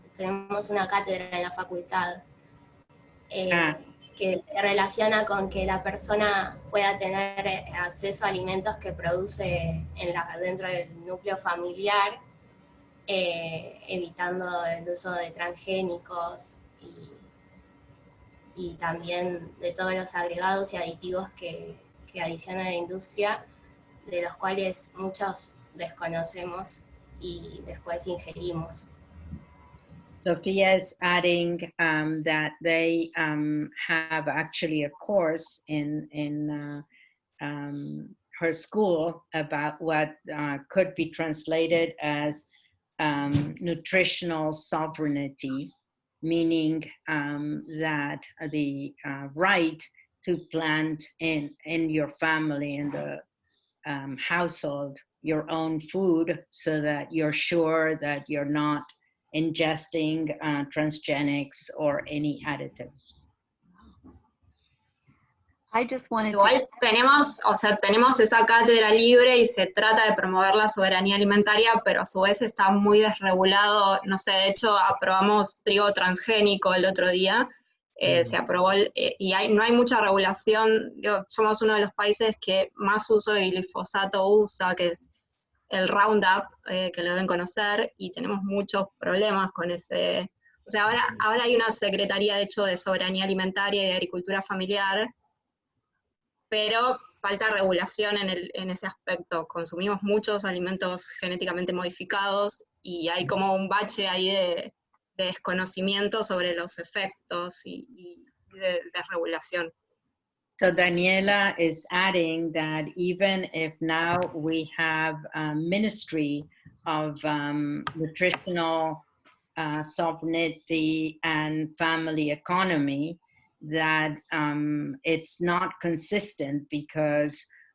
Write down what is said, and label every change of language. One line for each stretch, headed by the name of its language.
Spanish: Tenemos una cátedra en la facultad que se relaciona con que la persona pueda tener acceso a alimentos que produce dentro del núcleo familiar, evitando el uso de transgénicos y también de todos los agregados y aditivos que adiciona la industria, de los cuales muchos desconocemos y después ingerimos.
English: Sophia is adding that they have actually a course in her school about what could be translated as nutritional sovereignty, meaning that the right to plant in your family, in the household, your own food, so that you're sure that you're not ingesting transgenics or any additives. I just wanted to...
Spanish: Igual tenemos, o sea, tenemos esa cátedra libre y se trata de promover la soberanía alimentaria, pero a su vez está muy desregulado. No sé, de hecho aprobamos trigo transgénico el otro día, se aprobó y no hay mucha regulación. Somos uno de los países que más uso de glifosato usa, que es el Roundup, que lo deben conocer, y tenemos muchos problemas con ese. O sea, ahora hay una secretaría, de hecho, de soberanía alimentaria y de agricultura familiar, pero falta regulación en ese aspecto. Consumimos muchos alimentos genéticamente modificados y hay como un bache ahí de desconocimiento sobre los efectos y de regulación.
English: So Daniela is adding that even if now we have a Ministry of Nutritional Sovereignty and Family Economy, that it's not consistent because